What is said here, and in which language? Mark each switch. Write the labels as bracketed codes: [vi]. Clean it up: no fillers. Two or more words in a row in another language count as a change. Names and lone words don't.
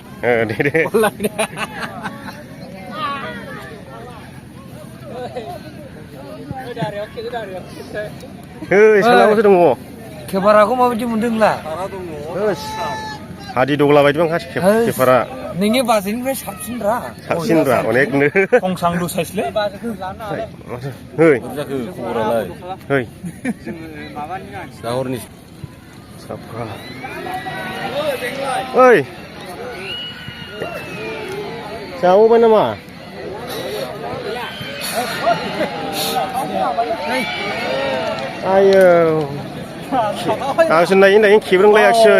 [brx] दे सालामासो दङ केमेराखौ माबायदि मोनदों नोंलाय हादि दग्ला बायदि माखासे केपारा नोंनि बाजेटनिफ्राय साबसिनब्रा अनेकनो गंसांलु साइसलै है खबरालाय है दाहरनि साफा ओइ जाबावबाय नामा आयो आंसो नायै खेब्रोंलायाखिसै